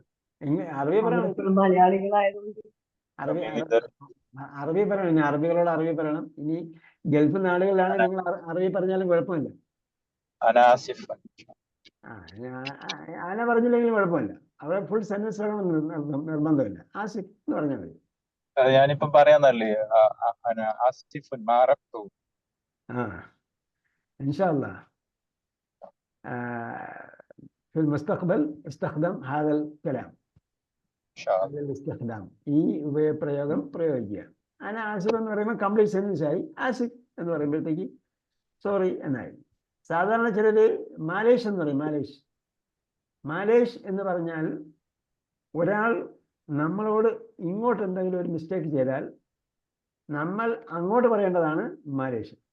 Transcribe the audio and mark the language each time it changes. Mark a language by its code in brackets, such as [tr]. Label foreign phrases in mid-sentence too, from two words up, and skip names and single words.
[ml] അറബി പറയണം. അറബി പറയണം. ഇനി അറബികളോട് അറബി പറയണം. ഇനി ഗൾഫ് നാടുകളിലാണ് നിങ്ങൾ അറബി പറഞ്ഞാലും കുഴപ്പമില്ല. ആന പറഞ്ഞില്ലെങ്കിലും കുഴപ്പമില്ല. അവിടെ [en] full sentence [ml] നിർബന്ധമില്ല. ആസിഫ് എന്ന് പറഞ്ഞാൽ മതി. ഞാനിപ്പം പറയാന്നല്ലേ, [ar] إن شاء الله في المستقبل استخدم هذا الكلام. هذا الاستخدام. [ml] ഈ ഉപയോഗപ്രയോഗം പ്രയോഗിക്കുക. ആസിഫ് എന്ന് പറയുമ്പോൾ [en] complete sentence [ml] ആയി. ആസിഫ് എന്ന് പറയുമ്പോഴത്തേക്ക് സോറി എന്നായി. സാധാരണ ചിലര് മാലേഷ് എന്ന് പറയും. മാലേഷ്. മാലേഷ് എന്ന് പറഞ്ഞാൽ ഒരാൾ നമ്മളോട് ഇങ്ങോട്ട് എന്തെങ്കിലും ഒരു മിസ്റ്റേക്ക് ചെയ്താൽ നമ്മൾ അങ്ങോട്ട് പറയേണ്ടതാണ് മാലേഷ്.